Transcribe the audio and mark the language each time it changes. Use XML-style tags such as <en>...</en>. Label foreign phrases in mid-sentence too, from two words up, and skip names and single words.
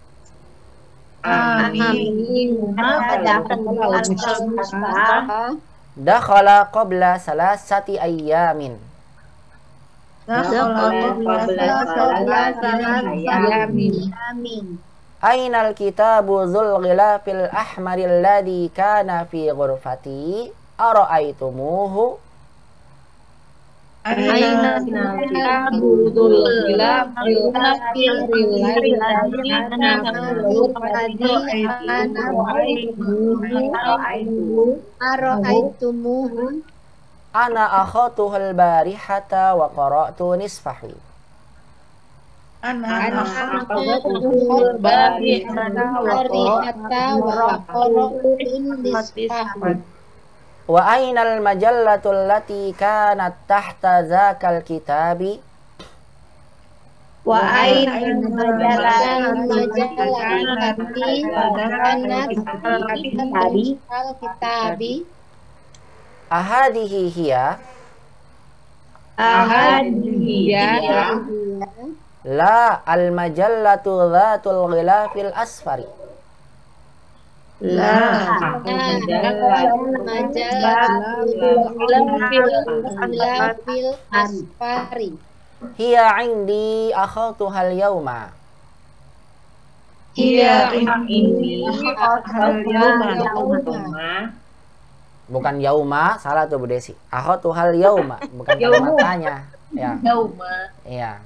<ar>Amin. دخل قبل ثلاثة أيام. أين الكتاب ذو الغلاف الأحمر الذي كان في غرفتي أرأيتموه? أين الكتاب ذو الغلاف الأحمر الذي كان في غرفتي أرأيتموه? أنا أخذته البارحة وقرأت نصفه. أنا أخذته البارحة وقرأت نصفه. وأين المجلة التي كانت تحت ذلك الكتاب? وأين مجلتي الكتاب أهذه هي لا المجلة ذات الغلاف الأصفر. مجلتي أصفر. هي عندي أخذتها اليوم.</ar> <id>Bukan yauma, salah tuh Bu Desi.</id> <ar>أخذتها اليوم,</ar> <id>bukan kalimatnya. Ya. Iya.</id>